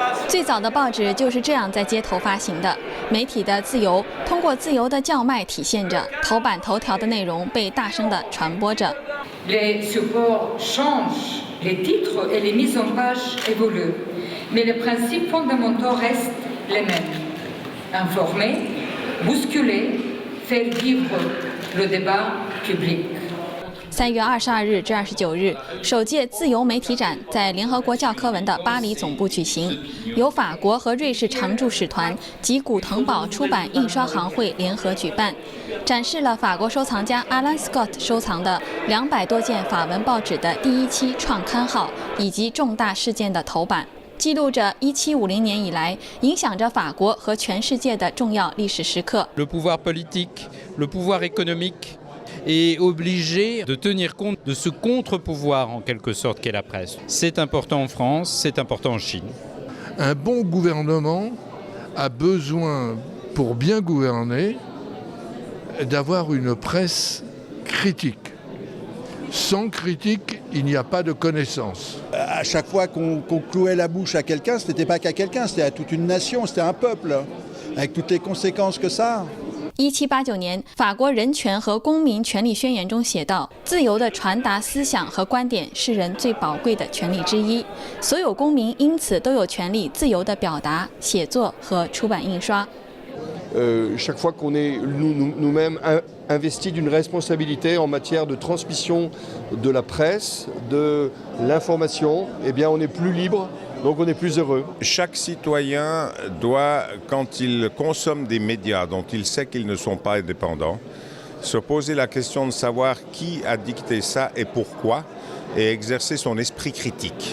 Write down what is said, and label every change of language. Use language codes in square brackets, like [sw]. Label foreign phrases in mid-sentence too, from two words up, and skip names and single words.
[zh] 最早的报纸就是这样在街头发行的。媒体的自由通过自由的叫卖体现着，头版头条的内容被大声地传播着。 [fr] Les supports changent, les titres et les mises en page évoluent, mais les principes fondamentaux restent les mêmes. Informer, bousculer, faire vivre le débat public. [zh] 3 月22日至29日，首届自由媒体展在联合国教科文的巴黎总部举行，由法国和瑞士常驻使团及古腾堡出版印刷行会联合举办，展示了法国收藏家 Alan Scott 收藏的200多件法文报纸的第一期创刊号以及重大事件的头版，记录着1750年以来影响着法国和全世界的重要历史时刻。 [fr] Le pouvoir politique, le pouvoir économique est obligé de tenir compte de ce contre-pouvoir en quelque sorte qu'est la presse. C'est important en France, c'est important en Chine. Un bon gouvernement a besoin, pour bien gouverner, d'avoir une presse critique. Sans critique, il n'y a pas de connaissance. À chaque fois qu'on clouait la bouche à quelqu'un, ce n'était pas qu'à quelqu'un, c'était à toute une nation, c'était un peuple, avec toutes les conséquences que ça a. [zh] 1789 年，法国人权和公民权利宣言中写道：“自由地传达思想和观点是人最宝贵的权利之一，所有公民因此都有权利自由地表达、写作和出版印刷。” [fr] Chaque fois qu'on est nous-mêmes investis d'une responsabilité en matière de transmission de la presse, de l'information, eh bien on est plus libre. Donc on est plus heureux. Chaque citoyen doit, quand il consomme des médias dont il sait qu'ils ne sont pas indépendants, se poser la question de savoir qui a dicté ça et pourquoi, et exercer son esprit critique.